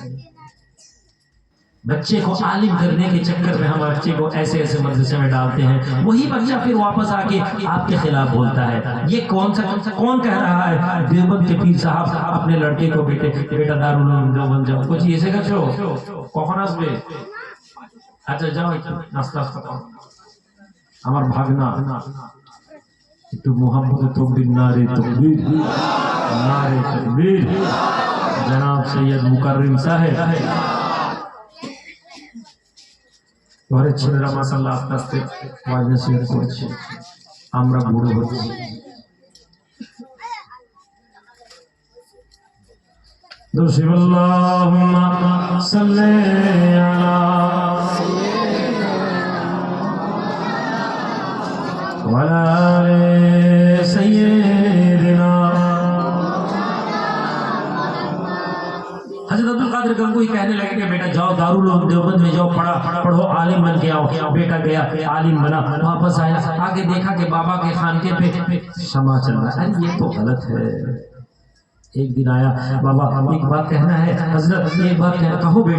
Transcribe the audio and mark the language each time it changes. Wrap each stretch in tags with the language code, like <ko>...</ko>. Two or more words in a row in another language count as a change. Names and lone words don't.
<ur>بچے کو عالم کرنے کے چکر میں ہم بچے کو ایسے ایسے مدرسے میں ڈالتے ہیں، وہی بچہ پھر واپس آ کے آپ کے خلاف بولتا ہے۔ یہ کون کہہ رہا ہے؟ دیوبند کے پیر صاحب اپنے لڑکے کو بیٹا دارالعلوم دیوبند جاؤ، کچھ ایسے کرছো</ur> <bn>কখন আসবে? আচ্ছা যাও একটু নাস্তা খাও, আমার ভাগনা একটু মোহাম্মদ</bn> <ur>تکبیر نعرہ تکبیر نعرہ تکبیر,</ur> <bn>জনাব সৈয়দ মুকাররিম সাহেব। ঘরের ছেলেরা মাশাআল্লাহ আস্তে আস্তে ওয়াজ নসিহত করছে, আমরা বুড়ো হচ্ছি।</bn> <ar>درود اللهم صل على و على آل سيدنا.</ar> <ur>হযরত আব্দুল কাদের গঙ্গোহী کوئی کہنے لگے کہ بیٹا جاؤ دارالعلوم دیوبند میں جاؤ پڑھو عالم بن کے آؤ. بیٹا گیا عالم بنا, واپس آیا, آگے دیکھا کہ بابا کے خانقے پہ شمع چل رہا ہے. یہ تو غلط ہے. ایک دن آیا, بابا ایک بات کہنا ہے حضرت, ایک بات کہو بیٹا.</ur>